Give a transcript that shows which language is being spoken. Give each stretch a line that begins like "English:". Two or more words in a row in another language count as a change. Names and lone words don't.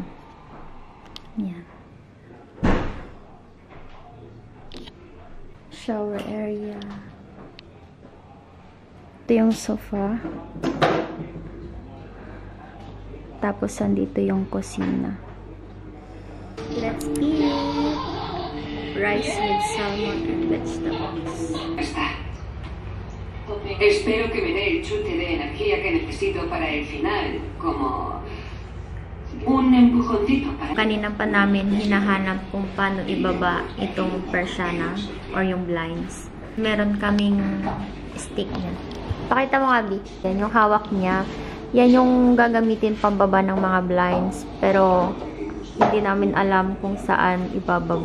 Filipino: Yan.
English: Shower area.
Filipino: Ito yung sofa. Tapos andito yung kusina.
English: Let's eat! Rice with salmon and vegetables.
Spanish: Espero que me dé el chute de energía que necesito para el final, como un empujoncito para...
Filipino: Kanina pa namin hinahanap kung paano ibaba itong persiana or yung blinds. Meron kaming stick niya. Pakita mo nga, Bi. Yan yung hawak niya. Yan yung gagamitin pambaba ng mga blinds. Pero hindi namin alam kung saan ibababa.